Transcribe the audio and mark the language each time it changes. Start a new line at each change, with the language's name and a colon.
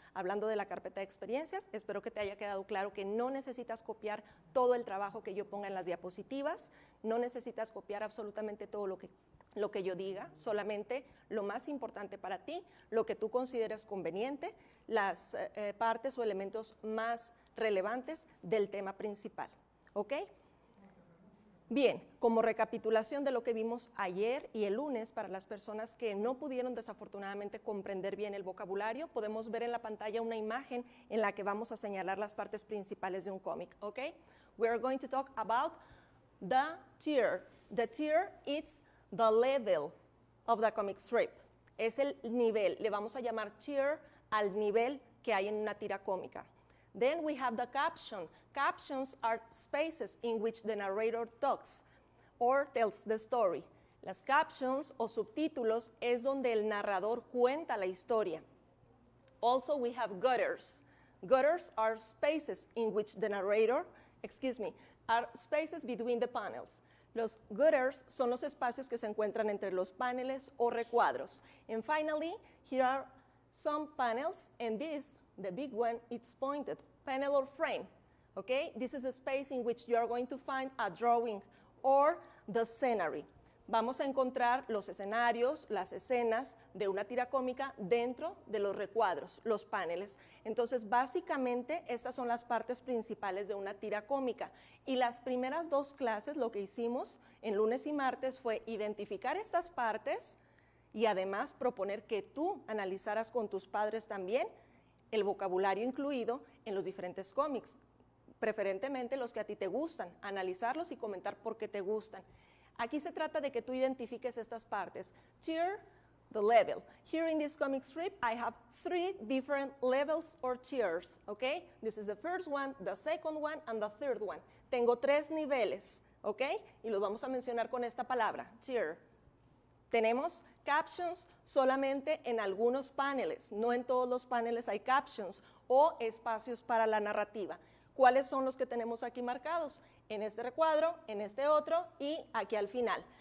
Spanish: Hablando de la carpeta de experiencias, espero que te haya quedado claro que no necesitas copiar todo el trabajo que yo ponga en las diapositivas, no necesitas copiar absolutamente todo lo que yo diga, solamente lo más importante para ti, lo que tú consideres conveniente, las partes o elementos más relevantes del tema principal, ¿ok? Bien, como recapitulación de lo que vimos ayer y el lunes, para las personas que no pudieron desafortunadamente comprender bien el vocabulario, podemos ver en la pantalla una imagen en la que vamos a señalar las partes principales de un cómic, ¿ok?
English: We are going to talk about the tier. The tier is the level of the comic strip.
Spanish: Es el nivel, le vamos a llamar tier al nivel que hay en una tira cómica.
English: Then we have the caption. Captions are spaces in which the narrator talks or tells the story.
Spanish: Las captions o subtítulos es donde el narrador cuenta la historia.
English: Also we have gutters. Gutters are spaces in which the narrator, are spaces between the panels.
Spanish: Los gutters son los espacios que se encuentran entre los paneles o recuadros.
English: And finally, here are some panels, and this, the big one, it's pointed, panel or frame, okay? This is a space in which you are going to find a drawing or the scenery.
Spanish: Vamos a encontrar los escenarios, las escenas de una tira cómica dentro de los recuadros, los paneles. Entonces, básicamente, estas son las partes principales de una tira cómica. Y las primeras 2 clases, lo que hicimos en lunes y martes fue identificar estas partes y además proponer que tú analizaras con tus padres también el vocabulario incluido en los diferentes cómics, preferentemente los que a ti te gustan, analizarlos y comentar por qué te gustan. Aquí se trata de que tú identifiques estas partes.
English: Tier, the level. Here in this comic strip, I have 3 different levels or tiers, okay? This is the first one, the second one, and the third one.
Spanish: Tengo 3 niveles, okay? Y los vamos a mencionar con esta palabra, tier. Tenemos captions solamente en algunos paneles, no en todos los paneles hay captions o espacios para la narrativa. ¿Cuáles son los que tenemos aquí marcados? En este recuadro, en este otro y aquí al final.